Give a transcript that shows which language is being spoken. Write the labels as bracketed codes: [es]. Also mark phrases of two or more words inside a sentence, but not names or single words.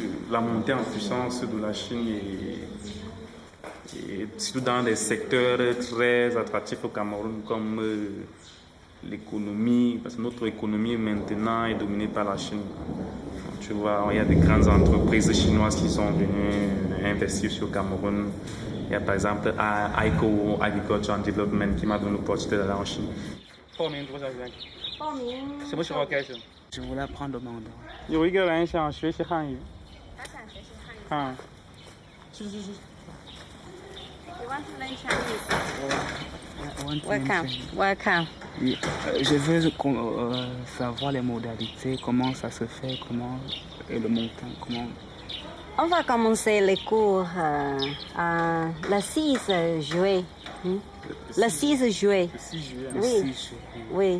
[fr] la montée en puissance de la Chine et surtout dans des secteurs très attractifs au Cameroun comme l'économie, parce que notre économie maintenant est dominée par la Chine. Tu vois, il y a des grandes entreprises chinoises qui sont venues investir sur le Cameroun. Il y a par exemple ICO, Agriculture and Development, qui m'a donné l'opportunité d'aller en Chine. Je voulais apprendre le mandarin. [zh] 有一个人想学习汉语。他想学习汉语。嗯。 [en] 是。You want to learn Chinese? Welcome. [fr] Oui, je veux savoir les modalités, comment ça se fait, et le montant, comment. On va commencer les cours le 6 juillet. Le 6 juillet. Le 6 juillet. Oui. Oui.